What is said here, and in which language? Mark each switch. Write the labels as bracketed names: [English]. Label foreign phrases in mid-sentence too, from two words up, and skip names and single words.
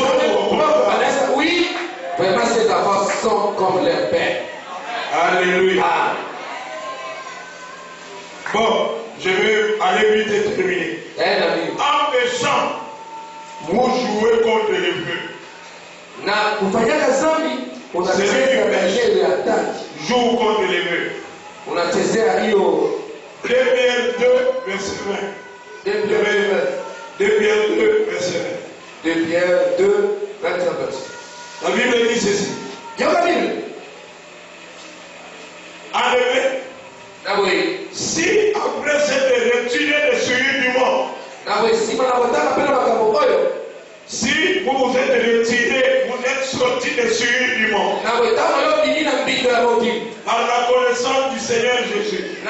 [French] Oui, vraiment ces enfants sont comme leur père. Alléluia. Bon, je vais aller vite et terminer. En péchant, vous jouez contre le feu. [Swahili] Na kufanyaka zambi unachezea michezo ya hatari. [French] Joue contre les murs. [Swahili] Unachezea hiyo [French] 2 Pierre 2 verset 20. 2 Pierre 2 verset 20. 2 Pierre 2 21. La Bible dit ceci. La Bible. En effet, si après cette retirée de souillure du monde, si vous vous êtes retiré, vous êtes sorti des souillures du monde, par la connaissance du Seigneur Jésus,